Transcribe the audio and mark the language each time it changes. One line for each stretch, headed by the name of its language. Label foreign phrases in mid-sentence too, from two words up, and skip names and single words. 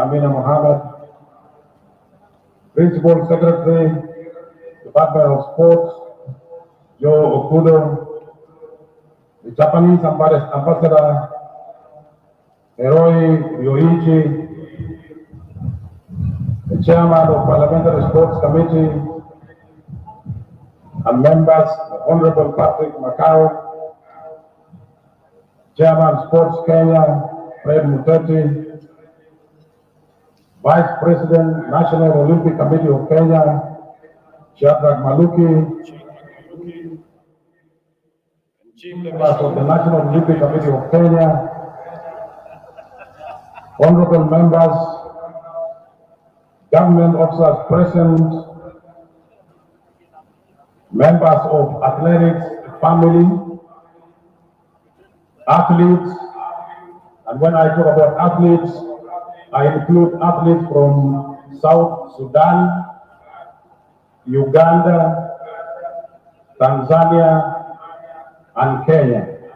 English: Amina Mohammed, Principal Secretary, Department of Sports, Joe Okudo, the Japanese Ambassador, Heroi Yoichi, the Chairman of Parliamentary Sports Committee, and members, Honorable Patrick Macau, Chairman Sports Kenya, Fred Muteti, Vice President, National Olympic Committee of Kenya, Shadrach Maluki, Chief members of the National Olympic Committee of Kenya, honorable members, government officers present, members of athletics family, athletes, and when I talk about athletes, I include athletes from South Sudan, Uganda, Tanzania, and Kenya.